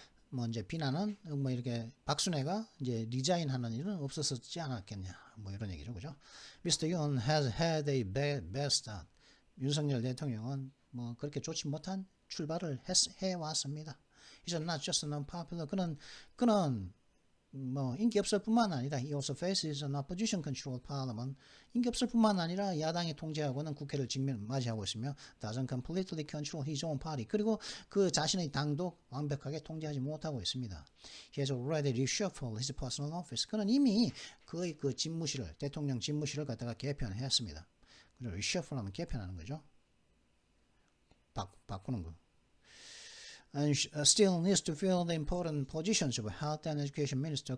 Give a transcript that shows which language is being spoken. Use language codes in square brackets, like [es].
[ko] 뭐 이제 비난은 뭐 이렇게 박순애가 이제 리자인하는 일은 없었지 않았겠냐 뭐 이런 얘기죠, 그죠? [en] Mr. Yoon has had a bad start. [ko] 윤석열 대통령은 뭐 그렇게 좋지 못한 출발을 해왔습니다. [en] He's not just unpopular. [ko] 그는 뭐 인기 없을 뿐만 아니라 [en] he also faces an opposition controlled parliament. [ko] 인기 없을 뿐만 아니라 야당이 통제하고는 국회를 맞이하고 있으며 [en] doesn't completely control his own party. [ko] 그리고 그 자신의 당도 완벽하게 통제하지 못하고 있습니다. [en] He has already reshuffled his personal office. [ko] 그는 이미 그의 그 대통령 집무실을 갖다가 개편했습니다. 그래서 reshuffle하면 개편하는 거죠. 바꾸는 거. [en] And still needs to fill the important positions of health and education minister.